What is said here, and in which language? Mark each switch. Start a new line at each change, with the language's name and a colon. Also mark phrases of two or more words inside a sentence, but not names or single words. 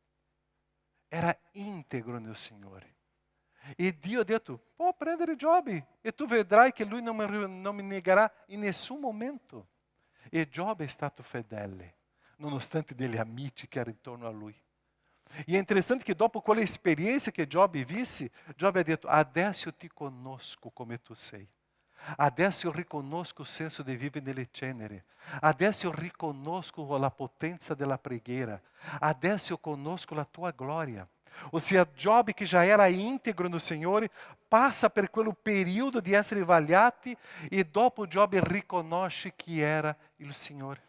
Italian: Era integro nel Signore. E Dio ha detto: può prendere Giobbe e tu vedrai che lui non mi negherà in nessun momento. E Giobbe è stato fedele, nonostante degli amici che erano intorno a lui.
Portuguese: E é interessante que
Italian: dopo quella esperienza che Giobbe visse, Giobbe ha detto: adesso io ti conosco come tu sei. Adesso io riconosco il senso di vivere nelle ceneri. Adesso io riconosco la potenza della preghiera. Adesso io conosco la tua gloria. Ossia, Giobbe, che già era integro no Signore, passa per quel periodo di essere vagliati e dopo Giobbe riconosce chi era il Signore.